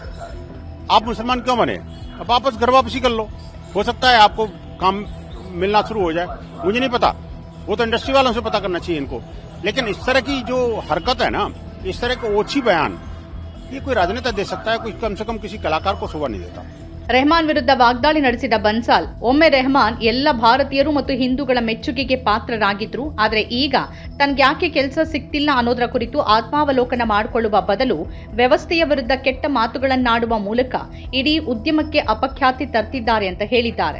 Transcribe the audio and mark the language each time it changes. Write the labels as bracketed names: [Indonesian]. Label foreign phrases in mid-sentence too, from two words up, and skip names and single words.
[Hindi] आप मुसलमान क्यों बने? अब वापस घर वापसी कर लो. हो सकता है आपको काम मिलना शुरू हो जाए, मुझे नहीं पता, वो तो इंडस्ट्री वालों से पता करना चाहिए इनको. लेकिन इस तरह की जो हरकत है ना, इस तरह के ओछी बयान, ये कोई राजनेता दे सकता है, कोई कम से कम किसी कलाकार को शोभा नहीं देता। [Kannada] ರೆಹಮಾನ್ ವಿರುದ್ಧ ವಾಗ್ದಾಳಿ ನಡೆಸಿದ ಬನ್ಸಾಲ್, ಒಮ್ಮೆ ರೆಹಮಾನ್ ಎಲ್ಲ ಭಾರತೀಯರು ಮತ್ತು ಹಿಂದೂಗಳ ಮೆಚ್ಚುಗೆಗೆ ಪಾತ್ರರಾಗಿದ್ರು, ಆದರೆ ಈಗ ತನ್ಗ್ಯಾಕೆ ಕೆಲಸ ಸಿಗ್ತಿಲ್ಲ ಅನ್ನೋದರ ಕುರಿತು ಆತ್ಮಾವಲೋಕನ ಮಾಡಿಕೊಳ್ಳುವ ಬದಲು ವ್ಯವಸ್ಥೆಯ ವಿರುದ್ಧ ಕೆಟ್ಟ ಮಾತುಗಳನ್ನಾಡುವ ಮೂಲಕ ಇಡೀ ಉದ್ಯಮಕ್ಕೆ ಅಪಖ್ಯಾತಿ ತರ್ತಿದ್ದಾರೆ ಅಂತ ಹೇಳಿದ್ದಾರೆ.